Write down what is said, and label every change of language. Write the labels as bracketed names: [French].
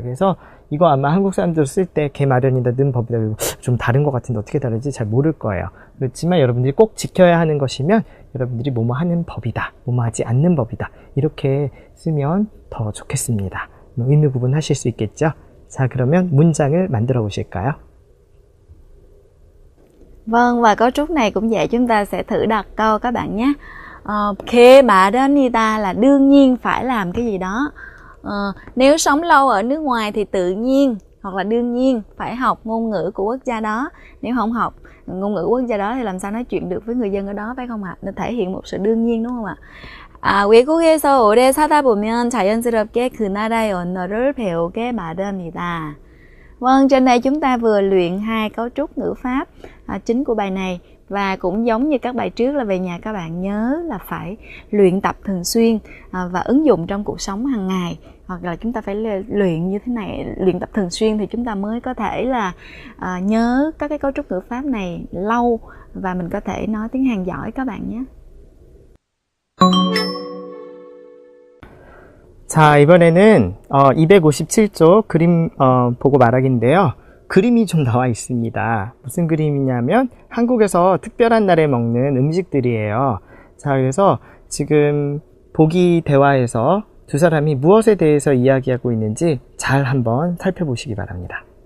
[Korean] 그래서 이거 아마 한국 사람들 쓸 때 개 마련이다, 는 법이다 좀 다른 것 같은데 어떻게 다르지 잘 모를 거예요. 그렇지만 여러분들이 꼭 지켜야 하는 것이면 여러분들이 뭐뭐 하는 법이다, 뭐뭐 하지 않는 법이다 이렇게 쓰면 더 좋겠습니다. 의미 구분하실 수 있겠죠? 자, 그러면 문장을 만들어 보실까요? [Vietnamese] Vâng, và cấu trúc này cũng vậy, chúng ta sẽ thử đặt câu các bạn nhé. Khê 마련이다 là đương nhiên phải làm cái gì đó. Nếu sống lâu ở nước ngoài thì tự nhiên hoặc là đương nhiên phải học ngôn ngữ của quốc gia đó. Nếu không học ngôn ngữ quốc gia đó thì làm sao nói chuyện được với người dân ở đó, phải không ạ? Nên thể hiện một sự đương nhiên, đúng không ạ? [Korean] 외국에서 오래 사다 보면 자연스럽게 그 나라의 언어를 배우게 마련이다. [Vietnamese] Vâng, trên đây chúng ta vừa luyện hai cấu trúc ngữ pháp chính của bài này. Và cũng giống như các bài trước là về nhà các bạn nhớ là phải luyện tập thường xuyên và ứng dụng trong cuộc sống hàng ngày. Hoặc là chúng ta phải luyện như thế này, luyện tập thường xuyên thì chúng ta mới có thể là nhớ các cái cấu trúc ngữ pháp này lâu và mình có thể nói tiếng Hàn giỏi các bạn nhé. [Korean] 자, 이번에는 257쪽 그림 보고 말하기인데요. 그림이 좀 나와 있습니다. 무슨 그림이냐면 한국에서 특별한 날에 먹는 음식들이에요. 자, 그래서 지금 보기 대화에서 두 사람이 무엇에 대해서 이야기하고 있는지 잘 한번 살펴보시기 바랍니다.